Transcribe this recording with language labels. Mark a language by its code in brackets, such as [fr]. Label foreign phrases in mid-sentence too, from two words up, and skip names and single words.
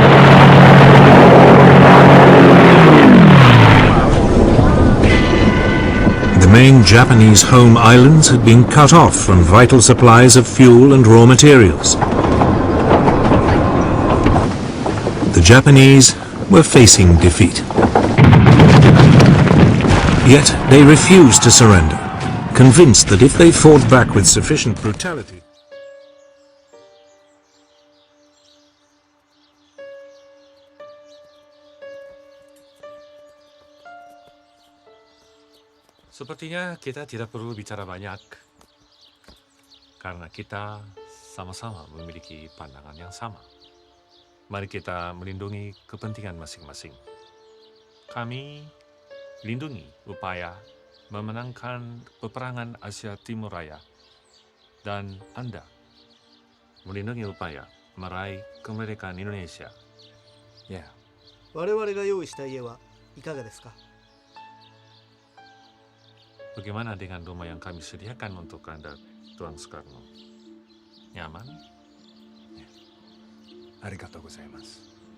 [en] The main Japanese home islands had been cut off from vital supplies of fuel and raw materials. The Japanese were facing defeat. Yet they refused to surrender, convinced that if they fought back with sufficient brutality, [id] Sepertinya kita tidak perlu bicara banyak, karena kita sama-sama memiliki pandangan yang sama. Mari kita melindungi kepentingan masing-masing. Kami lindungi upaya memenangkan peperangan Asia Timur Raya, dan Anda melindungi upaya meraih kemerdekaan Indonesia. Ya. [ja] 我々が用意した家はいかがですか? [id] Bagaimana dengan rumah yang kami sediakan untuk Anda, Tuan Soekarno? Nyaman? Ya. [ja] ありがとうございます.